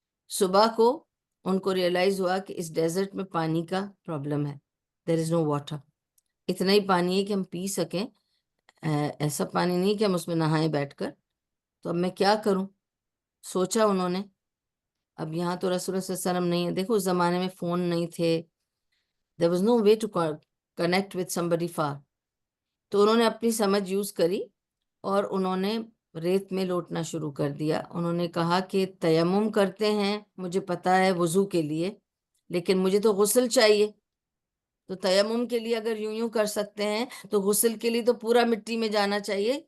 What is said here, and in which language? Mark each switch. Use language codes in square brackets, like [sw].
[ur] صبح کو ان کو ریئلائز ہوا کہ اس ڈیزرٹ میں پانی کا پرابلم ہے. [en] there is no water. [ur] اتنا ہی پانی ہے کہ ہم پی سکیں، ایسا پانی نہیں کہ ہم اس میں نہائیں بیٹھ کر. تو اب میں کیا کروں؟ سوچا انہوں نے. اب یہاں تو رسول اللہ صلی اللہ علیہ وسلم نہیں ہے، دیکھو اس زمانے میں فون نہیں تھے. [en] there was no way to connect with somebody far. [ur] تو انہوں نے اپنی سمجھ یوز کری اور انہوں نے ریت میں لوٹنا شروع کر دیا. انہوں نے کہا کہ تیمم کرتے ہیں مجھے پتا ہے وضو کے لیے، لیکن مجھے تو غسل چاہیے. تو تیمم کے لیے اگر یوں کر سکتے ہیں تو غسل کے لیے تو پورا مٹی میں جانا چاہیے.